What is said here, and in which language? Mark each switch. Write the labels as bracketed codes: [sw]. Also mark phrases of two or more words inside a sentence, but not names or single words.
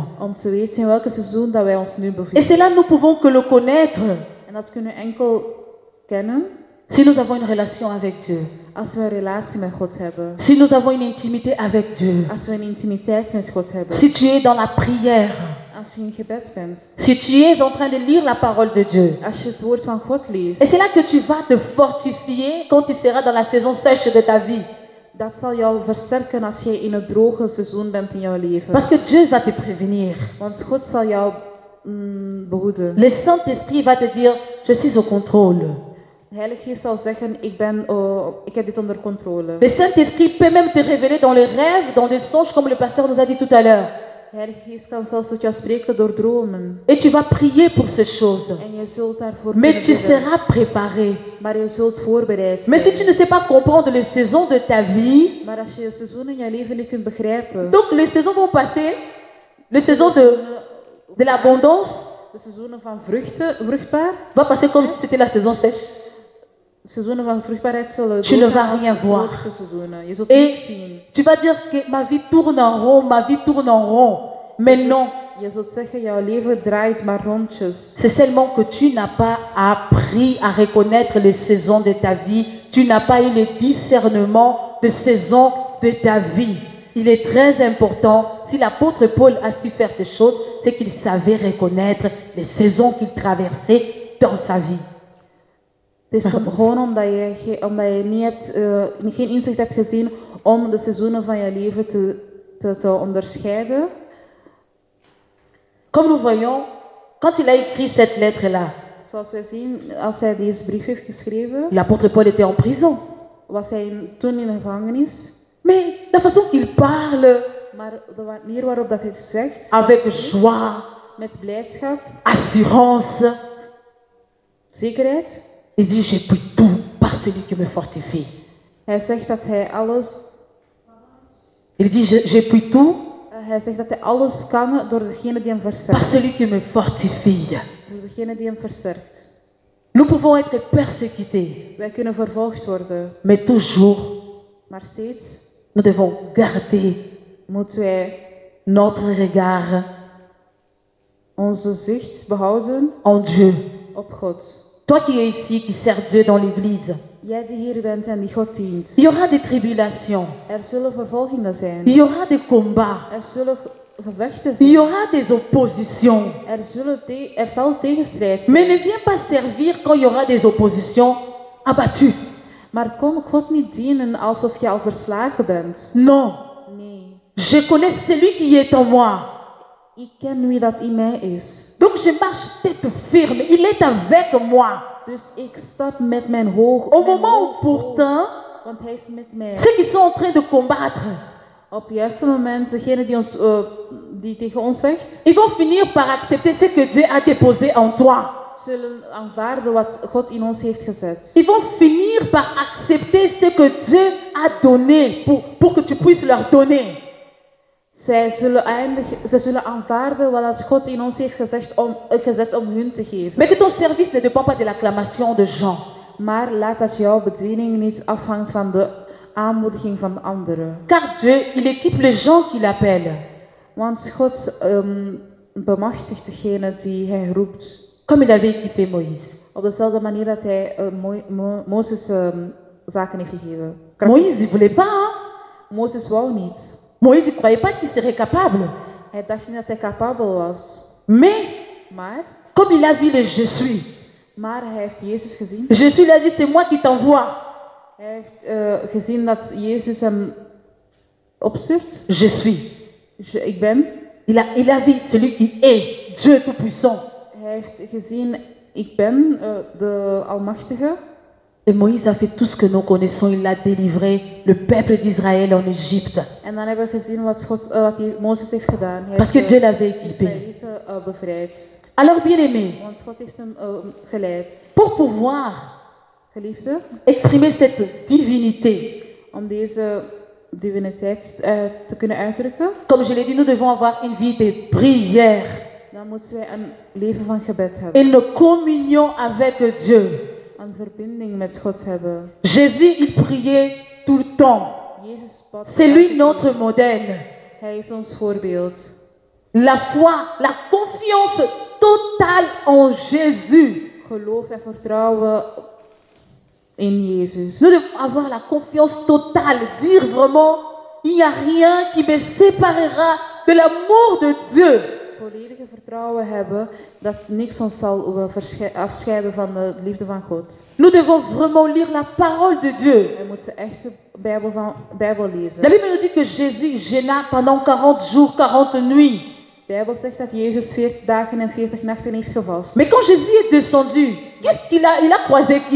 [nl] Om te weten in welke seizoen dat wij ons nu [fr] Et [nl] bevinden. [fr] cela, nous pouvons que le connaître [nl] En dat kunnen we enkel kennen [fr] si nous avons une relation avec Dieu, [nl] als we een relatie met God hebben. [fr] si nous avons une intimité avec Dieu, [nl] Als we een intimiteit met God hebben. [fr] si tu es dans la prière, [nl] Als je in gebed bent. [fr] si tu es en train de lire la parole de Dieu. [nl] Als je het woord van God leest. [fr] Et c'est là que tu vas te fortifier quand tu seras dans la saison sèche de ta vie. [nl] Dat zal jou versterken als je in het droge seizoen bent in jouw leven. [fr] Parce que Dieu va te prévenir. [nl] Want God zal jou behoeden. [fr] Le Saint-Esprit va te dire, je suis au contrôle. [nl] De Heilige Geest zal zeggen, ik heb dit onder controle. [fr] Le Saint-Esprit peut même te révéler dans les rêves, dans les songes, comme le pasteur nous a dit tout à l'heure. [nl] De Heilige Geest kan zelfs tot jou spreken door dromen. [fr] Et tu vas prier pour ces choses. [nl] En je zult daarvoor [fr] Mais [nl] kunnen [fr] tu [nl] bidden. [fr] seras préparé. [nl] Maar je zult voorbereid [fr] Mais si [nl] zijn. [fr] tu ne sais pas comprendre les saisons de ta vie, [nl] Maar als je de seizoenen in je leven niet kunt begrijpen. [fr] donc les saisons vont passer, les saisons de l'abondance [nl] De seizoenen van vruchtbaar. [fr] va passer comme si c'était la saison sèche. [nl] De seizoenen van vruchtbaarheid zullen [fr] Tu ne vas [nl] doorgaan als [fr] rien voir. [nl] droogte seizoenen. Je zult [fr] Et [nl] niets zien. [fr] tu vas dire que ma vie tourne en rond, ma vie tourne en rond. Mais non, [nl] Je zult zeggen, jouw leven draait maar rondjes. [fr] c'est seulement que tu n'as pas appris à reconnaître les saisons de ta vie. Tu n'as pas eu le discernement de saisons de ta vie. Il est très important, si l'apôtre Paul a su faire ces choses, c'est qu'il savait reconnaître les saisons qu'il traversait dans sa vie. [nl] Het is gewoon omdat je geen inzicht hebt gezien om de seizoenen van je leven te onderscheiden. [fr] Comme nous voyons, quand il a écrit cette lettre-là, [nl] Zoals wij zien, als hij deze brief heeft geschreven, [fr] l'apôtre Paul était en prison. [nl] was hij toen in de gevangenis. [fr] Mais la façon qu'il parle, [nl] Maar de manier waarop dat hij het zegt, [fr] avec joie, [nl] met blijdschap, [fr] assurance, [nl] zekerheid. [fr] il dit, j'ai pris tout par celui qui me fortifie. [nl] Hij zegt dat hij alles, [fr] Il dit, j'ai pris tout [nl] hij zegt dat hij alles kan door degene die hem [fr] par [nl] versterkt. [fr] celui qui me fortifie. [nl] Door degene die hem versterkt. [fr] Nous pouvons être persécutés, [nl] Wij kunnen vervolgd worden, [fr] mais toujours, [nl] maar steeds [fr] nous devons garder [nl] moeten wij [fr] notre regard [nl] onze zicht behouden [fr] en Dieu. [nl] op God. [fr] Toi qui es ici, qui sers Dieu dans l'église, [nl] Jij die hier bent en die God dient. [fr] il y aura des tribulations, [nl] Er zullen vervolgingen zijn. [fr] il y aura des combats, [nl] Er zullen gevechten [fr] il y [nl] zijn. [fr] aura des oppositions. [nl] Er zal tegenstrijd zijn. [fr] Mais ne viens pas servir quand il y aura des oppositions abattues. [nl] Maar kom God niet dienen alsof je al verslagen bent. [fr] Non, [nl] Nee. [fr] je connais celui qui est en moi. [nl] Ik ken wie dat in mij is. [fr] Donc je marche tête ferme, il est avec moi. [nl] Dus ik stap met mijn hoog. [fr] Au moment où pourtant, [nl] Want hij is met mij. [fr] ceux qui sont en train de combattre, [nl] Op het juiste moment, degene die tegen ons zegt, [fr] ils vont finir par accepter ce que Dieu a déposé en toi. [nl] zullen aanvaarden wat God in ons heeft gezet. [fr] Ils vont finir par accepter ce que Dieu a donné pour que tu puisses leur donner. [nl] Zij zullen aanvaarden wat God in ons heeft gezet om hun te geven. [fr] Mais que ton service ne dépend pas de l'acclamation de gens. [nl] Maar laat dat jouw bediening niet afhangt van de aanmoediging van de anderen. [fr] Car Dieu, il équipe les gens qu'il appelle. [nl] Want God bemachtigt degene die hij roept. [fr] Comme il avait équipé Moïse. [nl] Op dezelfde manier dat hij Mozes zaken heeft gegeven. [fr] Moïse, il voulait pas. Hein? [nl] Mozes wou niet. [fr] Moïse, il ne croyait pas qu'il serait capable. [nl] Hij dacht niet dat hij capabel was. Maar, [fr] comme il a vu le Je suis. [nl] Maar hij heeft Jezus gezien. [fr] Jésus lui a dit, c'est moi qui t'envoie. [nl] Hij heeft gezien dat Jezus hem opstuurt. [fr] Je suis. [nl] Ik ben. [fr] Il a vu celui qui est Dieu tout-puissant. [nl] Hij heeft gezien, ik ben de Almachtige. [fr] Et Moïse a fait tout ce que nous connaissons. Il a délivré le peuple d'Israël en Égypte. [nl] En dan hebben we gezien wat Mozes heeft gedaan. Hij [fr] Parce que Dieu l'avait [nl] de [fr] équipé. [nl] Israëlieten bevrijd. [fr] Alors, bien-aimé, [nl] Want God heeft hem geleid. [fr] pour pouvoir [nl] Geliefde, [fr] exprimer cette divinité, [nl] om deze diviniteit te kunnen uitdrukken, [fr] comme je l'ai dit, nous devons avoir une vie de prière, [nl] dan moeten wij een leven van gebed hebben. [fr] une communion avec Dieu. [nl] Een verbinding met God hebben. [fr] Jésus, il priait tout le temps. [nl] Jezus bad [fr] C'est lui notre modèle. [nl] Hij is ons voorbeeld. [fr] La foi, la confiance totale en Jésus. [nl] Geloof en vertrouwen in Jezus. [fr] Nous devons avoir la confiance totale, dire vraiment, il n'y a rien qui me séparera de l'amour de Dieu. [nl] Volledige vertrouwen hebben dat niks ons zal afscheiden van de liefde van God. [fr] Nous devons vraiment lire la parole de Dieu. [nl] We moeten echt de Bijbel lezen. [fr] La Bible nous dit que Jésus gêna pendant 40 jours, 40 nuits. [nl] De Bijbel zegt dat Jezus 40 dagen en 40 nachten heeft gevast. [fr] Mais quand Jésus est descendu, qu'est-ce qu'il a? Il a croisé qui?